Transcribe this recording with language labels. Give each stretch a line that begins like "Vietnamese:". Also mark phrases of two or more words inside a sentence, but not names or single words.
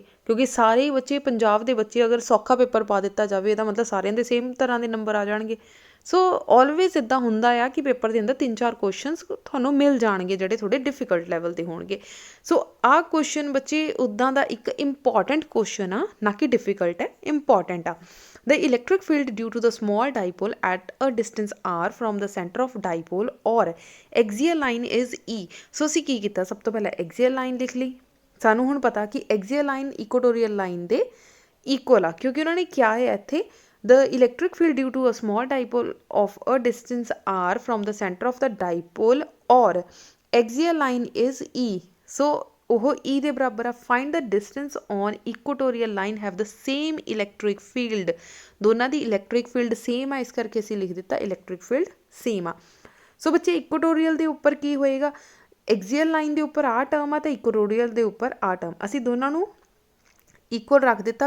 Punjabi: ਕਿਉਂਕਿ ਸਾਰੇ ਹੀ ਬੱਚੇ, ਪੰਜਾਬ ਦੇ ਬੱਚੇ ਅਗਰ ਸੌਖਾ ਪੇਪਰ ਪਾ ਦਿੱਤਾ ਜਾਵੇ ਇਹਦਾ ਮਤਲਬ ਸਾਰਿਆਂ ਦੇ ਸੇਮ ਤਰ੍ਹਾਂ ਦੇ ਨੰਬਰ ਆ ਜਾਣਗੇ।
English: so always
Punjabi: ਇੱਦਾਂ ਹੁੰਦਾ ਆ ਕਿ ਪੇਪਰ ਦੇ ਅੰਦਰ 3-4 ਕੁਐਸਚਨਸ ਤੁਹਾਨੂੰ ਮਿਲ ਜਾਣਗੇ ਜਿਹੜੇ ਥੋੜ੍ਹੇ
English: difficult level
Punjabi: ਦੇ ਹੋਣਗੇ। ਸੋ ਆਹ ਕੁਐਸਚਨ ਬੱਚੇ ਉੱਦਾਂ ਦਾ ਇੱਕ
English: important question
Punjabi: ਆ, ਨਾ ਕਿ ਡਿਫਿਕਲਟ ਹੈ, ਇੰਪੋਰਟੈਂਟ ਆ।
English: The electric field due to the small dipole at a distance r from the center of dipole or axial line is E।
Punjabi: ਸੋ ਅਸੀਂ ਕੀ ਕੀਤਾ, ਸਭ ਤੋਂ ਪਹਿਲਾਂ
English: axial line
Punjabi: ਲਿਖ ਲਈ। ਸਾਨੂੰ ਹੁਣ ਪਤਾ ਕਿ
English: axial line equatorial line
Punjabi: ਦੇ equal ਆ, ਕਿਉਂਕਿ ਉਹਨਾਂ ਨੇ ਕਿਹਾ ਹੈ ਇੱਥੇ
English: the electric field due to a small dipole of a distance r from the center of the dipole or axial line is E।
Punjabi: ਸੋ ਉਹ E ਦੇ ਬਰਾਬਰ ਆ।
English: Find the distance on equatorial line have the same electric field.
Punjabi: ਦੋਨਾਂ ਦੀ
English: electric field same
Punjabi: ਆ, ਇਸ ਕਰਕੇ ਅਸੀਂ ਲਿਖ ਦਿੱਤਾ
English: electric field same
Punjabi: ਆ। ਸੋ ਬੱਚੇ ਇਕੁਟੋਰੀਅਲ ਦੇ ਉੱਪਰ ਕੀ ਹੋਏਗਾ,
English: axial line
Punjabi: ਦੇ ਉੱਪਰ ਆ ਟਰਮ ਆ, ਤਾਂ ਇਕੁਟੋਰੀਅਲ ਦੇ ਉੱਪਰ ਆ ਟਰਮ, ਅਸੀਂ ਦੋਨਾਂ ਨੂੰ ਇਕੁਅਲ ਰੱਖ ਦਿੱਤਾ।